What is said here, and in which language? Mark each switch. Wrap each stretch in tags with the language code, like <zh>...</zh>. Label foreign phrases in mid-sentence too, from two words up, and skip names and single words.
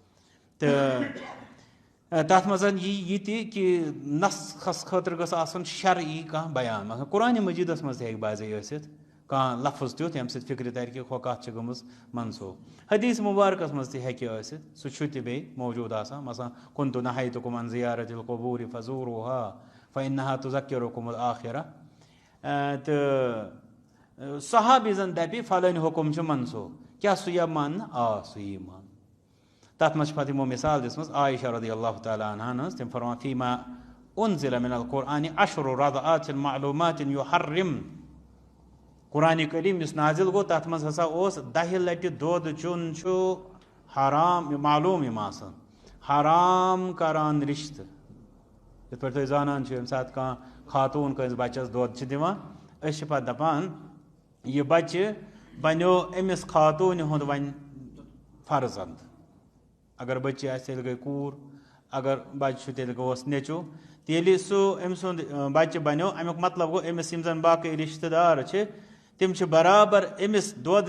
<ks>تہٕ تتھ منٛز یی یہِ تہِ کہِ نسخس خٲطرٕ گٔژھ آسُن شرعی کانٛہہ بیان مثلاً قرآنِ مجیٖدس منٛز تہِ ہیٚکہِ بعضے ٲسِتھ کانٛہہ لفظ تیُتھ ییٚمہِ سۭتۍ فِکرِ ترِ کہِ ہۄ کتھ چھِ گٔمٕژ منسوخ حدیث مُبارکس منٛز تہِ ہیٚکہِ ٲسِتھ سُہ چھُ تہِ بیٚیہِ موجوٗد آسان مثلاً</ks> <ar>کُنتُ نہیتُکُم عن زِیارت القبوٗر فزوٗروٗہا فإنہا تُذکِرُکُم الآخرہ</ar> <ks>تہٕ صحابی زن دپہِ فلٲنۍ حُکُم چھُ منسوخ کیٛاہ سُہ یِیہِ ماننہٕ آ سُہ یِیہِ ماننہٕ تتھ منٛز چھِ پتہٕ یِمو مثال دِژمٕژ عایشہ</ks> <ar>رضی اللہ تعالیٰ</ar> <ks>عنہن ہٕنٛز تِم فرمان</ks> <ar>فیٖما انزل من القرآن عشر رضعات معلوٗمات یحرم</ar> <ks>قرآنِ کریم یُس نازِل گوٚو تتھ منٛز ہسا اوس 10 لٹہِ دۄد چیوٚن چھُ حرام معلوٗم یِم آسان حرام کران رشتہٕ یِتھ پٲٹھۍ تُہۍ زانان چھِو ییٚمہِ ساتہٕ کانٛہہ خاتوٗن کٲنٛسہِ بچس دۄد چھِ دِوان أسۍ چھِ پتہٕ دپان یہِ بچہِ بنیو أمِس خاتوٗنہِ ہُنٛد وۄنۍ فرزند اگر بٔچی آسہِ تیٚلہِ گٔے کوٗر اگر بچہِ چھُ تیٚلہِ گوٚوس نیٚچوٗ ییٚلہِ سُہ أمۍ سُنٛد بچہِ بنیو امیُک مطلب گوٚو أمِس یِم زن باقٕے رشتہٕ دار چھِ تِم چھِ برابر أمِس دۄد</ks>